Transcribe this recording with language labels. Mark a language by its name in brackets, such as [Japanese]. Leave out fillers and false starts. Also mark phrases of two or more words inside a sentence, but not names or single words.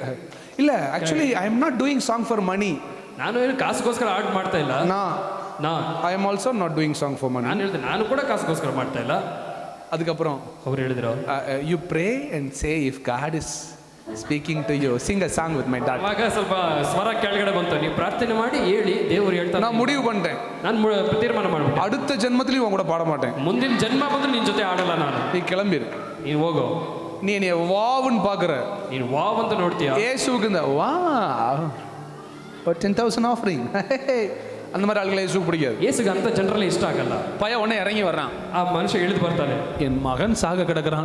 [English] இல்லை actually I am not doing song for money. [Kannada] ನಾನು ಏನು ಕಾಸಿಗೋಸ್ಕರ ಆರ್ಟ್ ಮಾಡ್ತಾ ಇಲ್ಲ. [English] I am also not doing song for money. [Kannada] ನಾನು ಹೇಳಿದೆ ನಾನು ಕೂಡ ಕಾಸಿಗೋಸ್ಕರ ಮಾಡ್ತಾ ಇಲ್ಲ. [Tamil] அதுக்கப்புறம் [Kannada] ಅವ್ರು ಹೇಳಿದ್ರು [English] you pray and say if God is speaking to you sing a song with my daughter. [Kannada] ಆವಾಗ ಸ್ವಲ್ಪ ಸ್ವರ ಕೆಳಗಡೆ ಬಂತು. ನೀವು ಪ್ರಾರ್ಥನೆ ಮಾಡಿ ಹೇಳಿ ದೇವರು ಹೇಳ್ತಾರೆ. [Tamil] நான் முடிவு பண்ணிட்டேன். [Kannada] ನಾನು ತೀರ್ಮಾನ ಮಾಡ್ಬಿಟ್ಟೆ. [Tamil] அடுத்த ஜென்மத்திலும் உன் கூட பாட மாட்டேன். [Kannada] ಮುಂದಿನ ಜನ್ಮ ಬಂದ್ರೆ ನಿನ್ ಜೊತೆ ಆಡಲ್ಲ ನಾನು. [Tamil] நீ கிளம்பிரு. [Kannada] ನೀನು ಹೋಗೋ. [Tamil] நீ என்னைய வாவுன்னு பாக்குற. [Kannada] ನೀನು ವಾವ್ ಅಂತ ನೋಡ್ತೀಯ. [Tamil] இயேசுவுக்கு இந்த வா 10,000 ஆஃபரிங் அந்த மாதிரி ஆளுகளை இயேசுக்கு பிடிக்காது. இயேசுக்கு அந்த [Kannada] ಜನರಲ್ಲ ಇಷ್ಟ ಆಗಲ್ಲ. [Tamil] பையன் உடனே இறங்கி வர்றான். [Kannada] ಆ ಮನುಷ್ಯ ಇಳಿದು ಬರ್ತಾನೆ. [Tamil] என் மகன் சாக கிடக்குறான்.